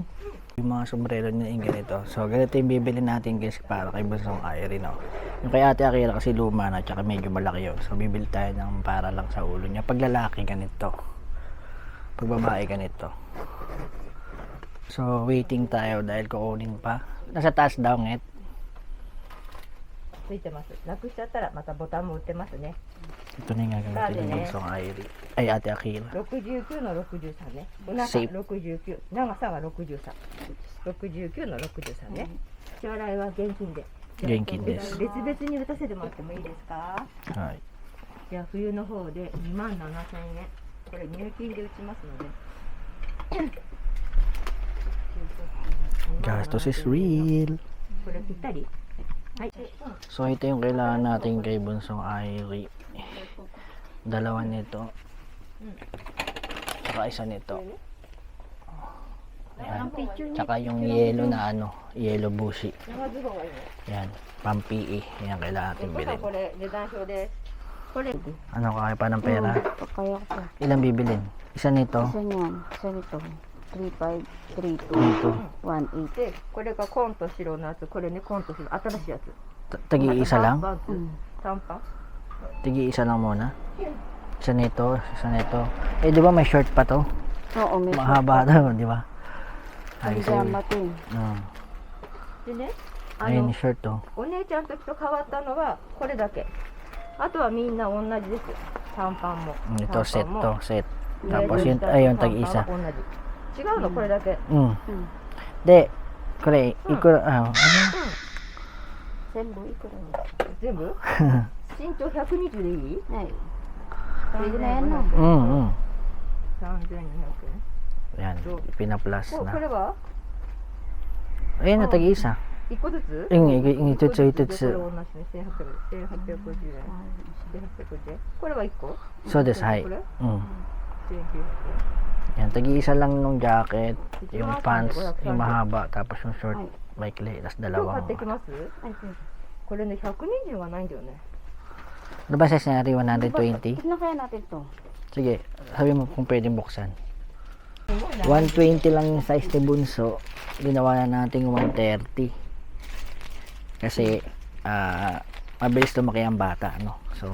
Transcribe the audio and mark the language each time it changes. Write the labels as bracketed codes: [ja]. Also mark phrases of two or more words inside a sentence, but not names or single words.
[tl] Yung mga sombrero na yung ganito. So, ganito yung bibili natin guys para kay Bunsong Irene. No? Yung kay Ate Akira kasi luma na, tsaka medyo malaki yun. So, bibili tayo ng para lang sa ulo niya. Pag lalaki, ganito. Pag babae, ganito. So, waiting tayo dahil kukunin pa. Nasa taas daw, nget. [ja] ついてます。なくしちゃったらまたボタンも売ってますね。 [tl] Ito na yung gagamitin ni Bunsong Irene. Ay, Ate Akira. [ja] 69の63ね。お腹セー 69、長さが63。69の63ね。支払いは現金で。現金です。別々に打たせてもらってもいいですか？はい。じゃあ冬の方で2万7千円。これ入金で打ちますので。 [en] Gastos is real. [ja] これぴったり。はい。 [tl] So, ito yung kailangan natin kay Bunsong Irene. Dalawa nito. Tsaka isa nito. Ayan. Tsaka yung yellow na ano, yellow bushi. [ja] 長ズボンがいいね。 [tl] Yan, pampi. Yan kailangan natin [ja] これ [tl] bilhin. [ja] これ値段表です。これ [tl] Ano kaya pa ng pera? Kaya ko. Ilang bibilin? Isa nito. Isa niyan. Isa nito. 35, 32, Dito. 18. [ja] でこれが紺と白のやつ、これね紺と白新しいやつ。 [tl] Tagi-isa lang? [ja] バッグ Mm. 短パン。 [tl] Tagi-isa lang muna. Isa nito, isa nito. Eh, di ba may short pa to? Oo, may Mahaba daw, di ba? Ay, pajama to eh. Ah. [ja] でね、 [tl] Ayun yung short to. [ja] お姉ちゃんの時と変わったのはこれだけ。あとはみんな同じです。短パンも。 [tl] Ito, set [ja] 短パンも [tl] to, set. [ja] 上の [tl] Tapos yun, [ja] 下の [tl] ayun, [ja] 短パン [tl] tag-isa. [ja] は同じ。違うのこれだけ。 Mm. うん。で、これ、いくら, ano? 全部いくら全部？身長120でいい？ [tl] Ay. Pwede na yan no? [ja] うんうん。 3200 [tl] Yan, pina-plus [ja] 円。こ [tl] na. [ja] れは [tl] Ayun na, tag-isa. [ja] 1 個ずつ？ [tl] Yung itutsu, [ja] これ [tl] itutsu. [ja] 同じね。1850円。1850円。これは1 個？ [en] So this, hi. [ja] これ？ Mm. 1900 [tl] Yan, tag-isa lang nung jacket, yung pants, yung mahaba, tapos yung short, maikli, tapos [ja] 円。今日買 [tl] dalawang. [ja] ってきます？ [tl] Ay, pwede. [ja] これね120がないんだよね。 [tl] Ano ba size na 120? Tignan kaya natin to. Sige, sabi mo kung pwedeng buksan. 120 lang yung size ni Bunso. Ginawa na natin 130. Kasi, mabilis lumaki ang bata, no?